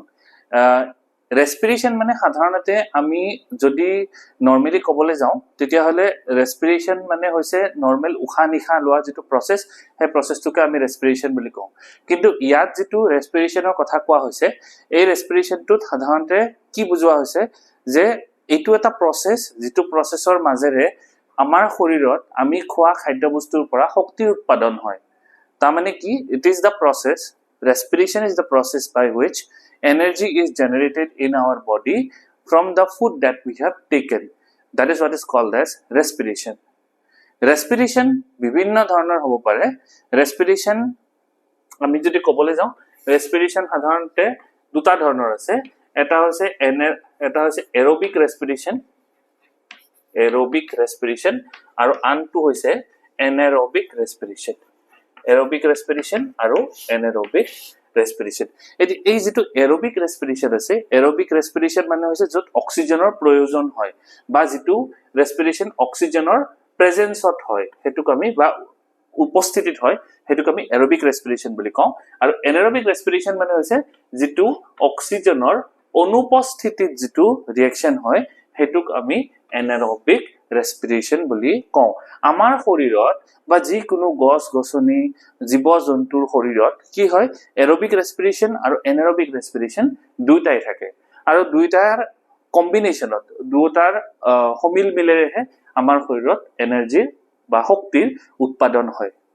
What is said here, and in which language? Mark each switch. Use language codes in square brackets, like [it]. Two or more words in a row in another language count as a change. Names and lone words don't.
[as] ৰেস্পিৰেশন মানে সাধাৰণতে আমি যদি নৰ্মেলি ক'বলৈ যাওঁ তেতিয়াহ'লে ৰেস্পিৰেশন মানে হৈছে নৰ্মেল উশাহ নিশাহ লোৱা যিটো প্ৰসেস, সেই প্ৰসেসটোকে আমি ৰেস্পিৰেশন বুলি কওঁ। কিন্তু ইয়াত যিটো ৰেস্পিৰেশনৰ কথা কোৱা হৈছে, এই ৰেস্পিৰেশনটোত সাধাৰণতে কি বুজোৱা হৈছে যে এইটো এটা প্ৰসেস, যিটো প্ৰসেসৰ মাজেৰে আমাৰ শৰীৰত আমি খোৱা খাদ্যবস্তুৰ পৰা শক্তিৰ উৎপাদন হয়। তাৰমানে কি, [en] it is the process, respiration is the process by which energy is generated in our body from the food that we have taken. That is what is called as respiration. [as] Respiration বিভিন্ন ধৰণৰ হ'ব পাৰে। respiration আমি যদি ক'বলৈ যাওঁ, respiration সাধাৰণতে দুটা ধৰণৰ আছে। এটা হৈছে [en] aerobic respiration, [as] আৰু আনটো হৈছে [en] anaerobic respiration. Aerobic respiration আৰু anaerobic respiration. [as] এই যেটো [en] aerobic respiration [as] আছে, [en] aerobic respiration [as] মানে হৈছে য'ত অক্সিজেনৰ প্ৰয়োজন হয় বা যেটো respiration অক্সিজেনৰ প্ৰেজেন্সত হয়, হেতুক আমি বা উপস্থিতিত হয়, হেতুক আমি [en] aerobic respiration [as] বুলি কওঁ। আৰু [en] anaerobic respiration [as] মানে হৈছে যেটো অক্সিজেনৰ অনুপস্থিতিত যেটো ৰিঅ্যাকশন হয়, হেতুক আমি [en] anaerobic respiration [as] বুলি কওঁ। আমাৰ শৰীৰত বা যিকোনো গছ গছনি জীৱ জন্তুৰ শৰীৰত কি হয়, [en] aerobic respiration [as] আৰু [en] anaerobic respiration [as] দুইটাই থাকে। আৰু দুইটাৰ কম্বিনেশনত, দুটাৰ সমিল মিলেৰেহে আমাৰ শৰীৰত এনাৰ্জি বা শক্তিৰ উৎপাদন হয়।